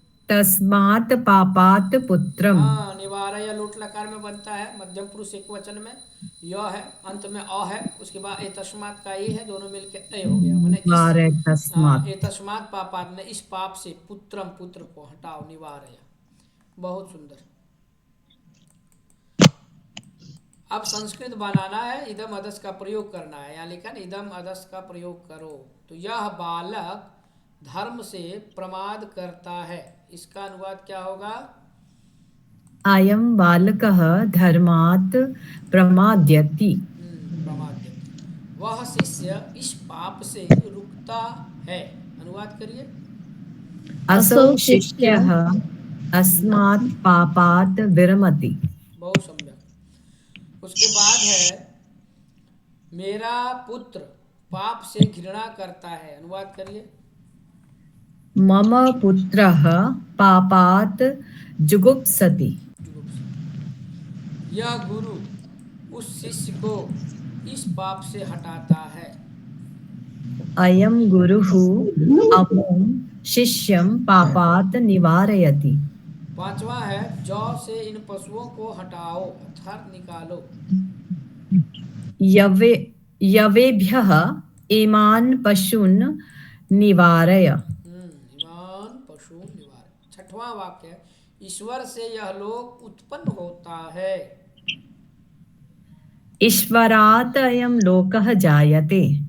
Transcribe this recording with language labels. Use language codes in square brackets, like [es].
[sa] निवारयितस्मात् पापात् पुत्रम। [hi] हाँ, निवारय लोट लकार में बनता है, मध्यम पुरुष एक वचन में। य है, अंत में अ है, उसके बाद ए तस्मात् का ए है, दोनों मिलके ए हो गया। माने इस, [sa] निवारयितस्मात्। [hi] ए तस्मात् पापात् ने, इस पाप से, पुत्रम, पुत्र को हटाओ, निवारय। बहुत सुंदर। अब संस्कृत बनाना है, इदम अदस का प्रयोग करना है। यहाँ लिखा है इदम अदस का प्रयोग करो। तो यह बालक धर्म से प्रमाद करता है, इसका अनुवाद क्या होगा? [sa] अयं बालकः धर्मात् प्रमाद्यति। प्रमाद्यति। [hi] वह शिष्य इस पाप से रुकता है। अनुवाद करिए। [sa] असौ शिष्यः अस्मात् पापात् विरमति। [hi] बहुत सम्यक। उसके बाद है मेरा पुत्र पाप से घृणा करता है। अनुवाद करिए। [sa] मम पुत्रः पापात् जुगुप्सति। [hi] यह गुरु उस शिष्य को इस पाप से हटाता है। [sa] अयं गुरुः अमुं शिष्यं पापात् निवारयति। [hi] 5वां है जौ से इन पशुओं को हटाओ, अर्थात निकालो। [sa] यवेभ्यः इमान् पशून् निवारय। इमान पशु निवारय। [hi] 6वां वाक्य है ईश्वर से यह लोक उत्पन्न होता है। [sa] ईश्वरात् अयं लोकः जायते।